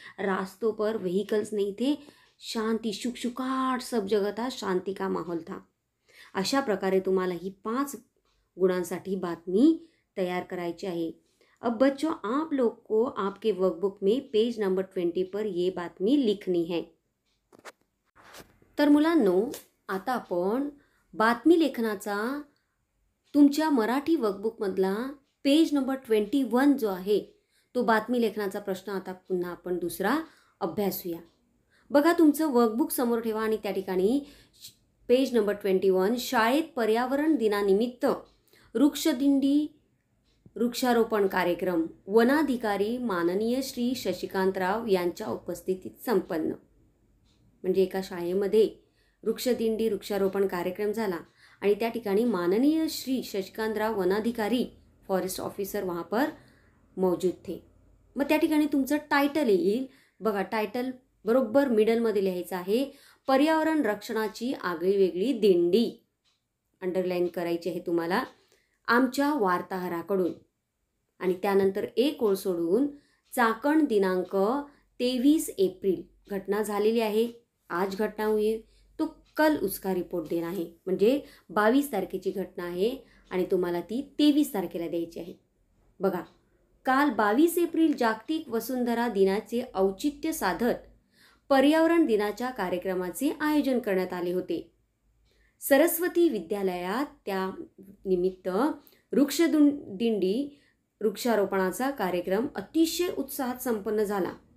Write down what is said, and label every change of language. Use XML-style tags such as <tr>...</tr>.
<hi>रास्तों पर व्हीकल्स नहीं थे. शांति, शुकशुकाट सब जगह था, शांति का माहौल था.</hi> <mr>अशा प्रकारे तुम्हाला ही 5 गुणांसाठी बातमी</mr> <hi>तैयार</hi> <mr>करायची आहे.</mr> <hi>अब बच्चों, आप लोग को आपके वर्कबुक में पेज नंबर 20 पर ये बातमी लिखनी है.</hi> <mr>तर मुलांनो, आता आपण बातमी लेखनाचा तुमच्या मराठी वर्कबुकमधला पेज नंबर 21 जो आहे तो बातमी लेखनाचा प्रश्न आता पुन्हा आपण दुसरा अभ्यासूया. बघा, तुमचं वर्कबुक समोर ठेवा आणि त्या ठिकाणी पेज नंबर 21 शाळेत पर्यावरण दिनानिमित्त वृक्षदिंडी वृक्षारोपण कार्यक्रम वनाधिकारी माननीय श्री शशिकांतराव यांच्या उपस्थितीत संपन्न. म्हणजे एका शाळेमध्ये वृक्षदिंडी वृक्षारोपण कार्यक्रम झाला आणि त्या ठिकाणी माननीय श्री शशिकांतराव वनाधिकारी फॉरेस्ट ऑफिसर</mr> <hi>वहाँ पर मौजूद थे.</hi> <mr>मग त्या ठिकाणी तुमचं टायटल येईल. बघा, टायटल बरोबर मिडलमध्ये लिहायचं आहे. पर्यावरण रक्षणाची आगळीवेगळी दिंडी. अंडरलाईन करायची आहे तुम्हाला आमच्या वार्ताहराकडून. आणि त्यानंतर एक ओळ सोडून चाकण दिनांक 23 एप्रिल घटना झालेली आहे.</mr> <hi>आज घटना हुई है तो कल उसका रिपोर्ट देना है.</hi> <mr>म्हणजे 22 तारखेची घटना आहे आणि तुम्हाला ती 23 तारखेला द्यायची आहे. बघा, काल 22 एप्रिल जागतिक वसुंधरा दिनाचे औचित्य साधत पर्यावरण दिनाच्या कार्यक्रमाचे आयोजन करण्यात आले होते. सरस्वती विद्यालयात त्या निमित्त वृक्षदिंडी वृक्षारोपणाचा कार्यक्रम अतिशय उत्साहात संपन्न झाला.</mr>